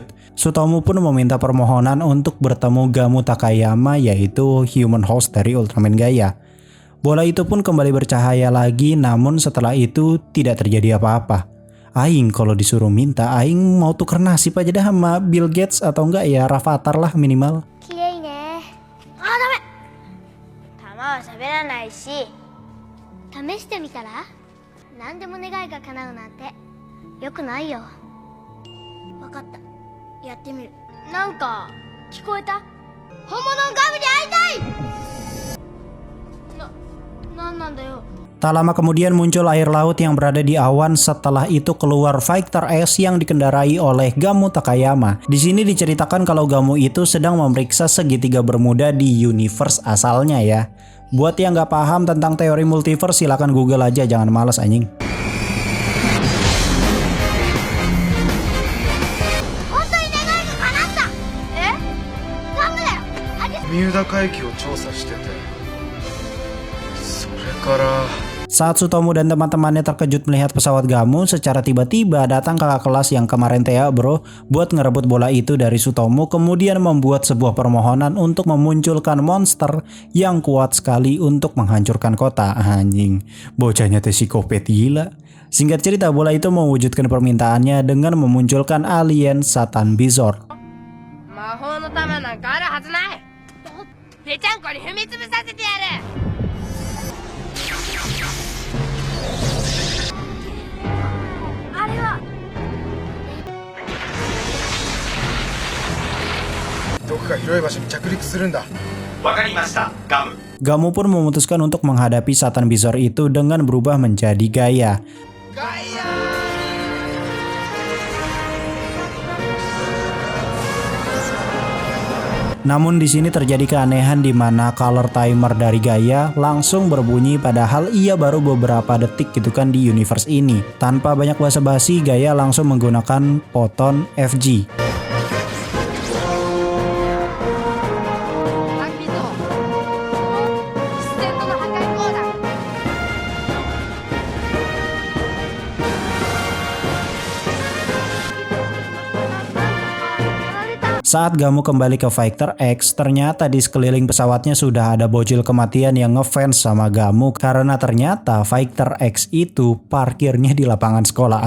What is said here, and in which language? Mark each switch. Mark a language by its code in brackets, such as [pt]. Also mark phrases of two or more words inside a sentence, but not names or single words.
[id] Sutomu pun meminta permohonan untuk bertemu Gamu Takayama, yaitu [en] human host [id] dari Ultraman Gaia. Bola itu pun kembali bercahaya lagi, namun setelah itu tidak terjadi apa-apa. Aing kalau disuruh minta, Aing mau tuker nasib aja dah sama Bill Gates atau enggak ya Rafathar lah minimal. [ja] きれいね。あ、ダメ。玉は喋らないし。試してみたら？何でも願いが叶うなんてよくないよ。わかった。やってみる。なんか聞こえた？本物のガムに会いたい。なんなんだよ。 [id] Tak lama kemudian muncul air laut yang berada di awan, setelah itu keluar Fighter X yang dikendarai oleh Gamu Takayama. Di sini diceritakan kalau Gamu itu sedang memeriksa segitiga bermuda di universe asalnya ya. Buat yang nggak paham tentang teori multiverse silahkan Google aja, jangan males anjing. [ja] 三浦海峡を調査してて、それから [id] Saat Sutomu dan teman-temannya terkejut melihat pesawat Gamu secara tiba-tiba datang kakak kelas yang kemarin Tea bro buat ngerebut bola itu dari Sutomu, kemudian membuat sebuah permohonan untuk memunculkan monster yang kuat sekali untuk menghancurkan kota. Anjing, bocahnya teh psikopat gila. Singkat cerita, bola itu mewujudkan permintaannya dengan memunculkan alien Satan Bizor. [ja] 魔法の玉なんかあるはずない。ぺちゃんこに踏みつぶさせてやる。あれはどこか広い場所に着陸するんだ。わかりました、ガム。 [id] Gamu pun memutuskan untuk menghadapi Satan Bizor itu dengan berubah menjadi Gaia. Namun di sini terjadi keanehan di mana [en] color timer [id] dari Gaia langsung berbunyi padahal ia baru beberapa detik gitu kan di universe ini. Tanpa banyak basa-basi, Gaia langsung menggunakan Photon FG. [ja] アキトシステムの破壊コーダ。 [id] Saat Gamu kembali ke Fighter X, ternyata di sekeliling pesawatnya sudah ada bocil kematian yang ngefans sama Gamu karena ternyata Fighter X itu parkirnya di lapangan sekolah.